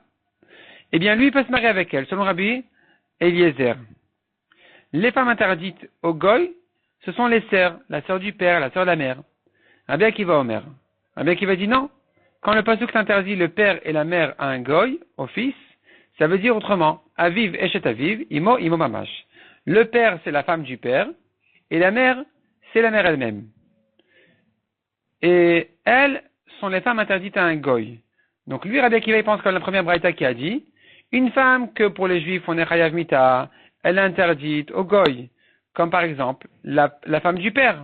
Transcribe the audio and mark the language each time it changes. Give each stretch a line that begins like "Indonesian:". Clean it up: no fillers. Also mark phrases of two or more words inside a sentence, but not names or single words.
French: Eh bien, lui, il peut se marier avec elle, selon Rabbi Eliezer. Les femmes interdites au goy, ce sont les sœurs, la sœur du père, la sœur de la mère. Rabbi Akiva Omer. Rabbi Akiva dit non. Quand le pasuk s'interdit le père et la mère à un goy, au fils, ça veut dire autrement,
Hebrew: אביו אשת אביו, אמו ממש.
French: Le père, c'est la femme du père, et la mère, c'est la mère elle-même. Et elles sont les femmes interdites à un goy. Donc lui, Rabbi Akiva, il pense comme la première braïta qui a dit, une femme que pour les juifs, on est
Hebrew: חייב מיתה,
French: elle est interdite au goy, comme par exemple la femme du père.